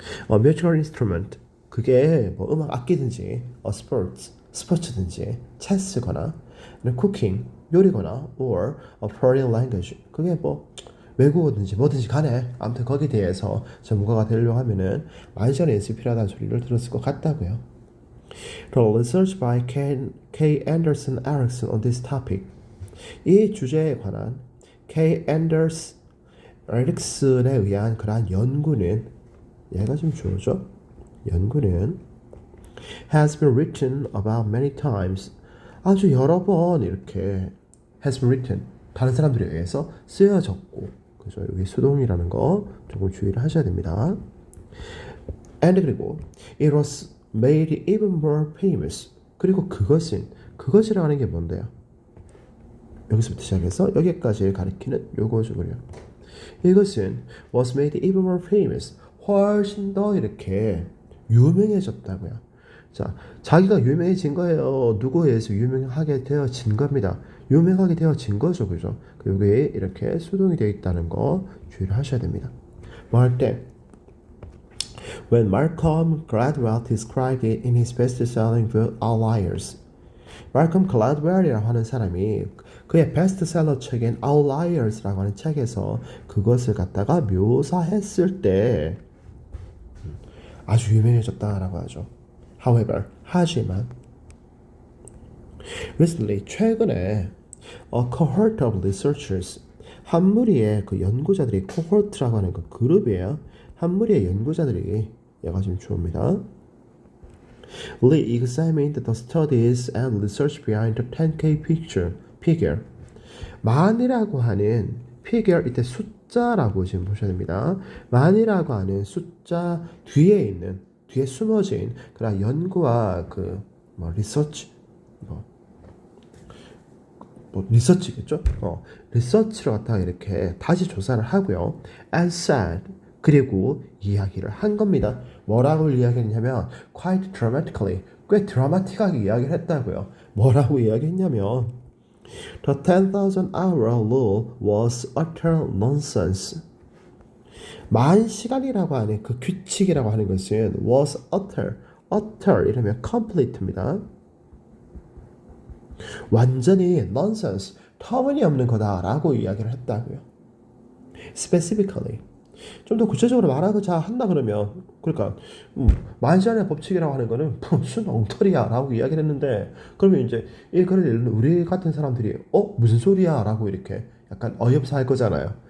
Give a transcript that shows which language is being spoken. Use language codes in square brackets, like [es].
[ko] musical instrument 그게 뭐 음악 악기든지 스포츠든지 체스거나 cooking 요리거나 [en] or a foreign language [ko] 그게 뭐 외국어든지 뭐든지 간에 아무튼 거기에 대해서 전문가가 되려고 하면은 10,000시간의 연습이 필요하다는 소리를 들었을 것 같다고요. [en] The research by K. Anderson Erickson on this topic. [ko] 이 주제에 관한 K. Anderson 에릭슨에 의한 그러한 연구는 얘가 좀 주어죠. 연구는 [en] has been written about many times. [ko] 아주 여러 번 이렇게 [en] has been written [ko] 다른 사람들에 의해서 쓰여졌고 그죠? 여기 수동이라는 거 조금 주의를 하셔야 됩니다. [en] And [ko] 그리고 [en] it was made even more famous. [ko] 그리고 그것이라고 하는 게 뭔데요? 여기서부터 시작해서 여기까지 가리키는 요거죠. 이것은 [en] was made even more famous. [ko] 훨씬 더 이렇게 유명해졌다고요. 자, 자기가 유명해진 거예요. 누구에 의해서 유명하게 되어진 겁니다. 유명하게 되어진 거죠, 그죠? 여기에 이렇게 수동이 되어 있다는 거 주의를 하셔야 됩니다. 뭐 할 때, [en] when Malcolm Gladwell described it in his best-selling book Outliers, [ko] 말컴 글래드웰이라고 하는 사람이 그의 베스트셀러 책인 Outliers라고 하는 책에서 그것을 갖다가 묘사했을 때 아주 유명해졌다라고 하죠. However, 하지만 recently 최근에 [en] a cohort of researchers [ko] 한 무리의 그 연구자들이 cohort라고 하는 그 그룹이에요. 한 무리의 연구자들이 얘가 지금 주어입니다. [en] re-examined the studies and research behind the 10K figure. [ko] 만이라고 하는 figure 이때 숫자라고 지금 보셔야 됩니다. 만이라고 하는 숫자 뒤에 숨어진 그런 연구와 그 뭐 리서치 리서치겠죠? 리서치를 갖다가 이렇게 다시 조사를 하고요. [en] And said [ko] 그리고 이야기를 한 겁니다. 뭐라고 이야기했냐면 [en] quite dramatically [ko] 꽤 드라마틱하게 이야기를 했다고요. 뭐라고 이야기했냐면 [en] The 10,000 hour rule was utter nonsense. [ko] 10,000시간이라고 하는 그 규칙이라고 하는 것은 [en] was utter [ko] 이러면 complete입니다. 완전히 nonsense, 터무니없는 거다라고 이야기를 했다고요. Specifically, 좀 더 구체적으로 말하고자 한다 그러면 그러니까 10,000시간의 법칙이라고 하는 거는 무슨 엉터리야라고 이야기를 했는데 그러면 이제 이 글을 읽는 우리 같은 사람들이 무슨 소리야라고 이렇게 약간 어이없어 할 거잖아요.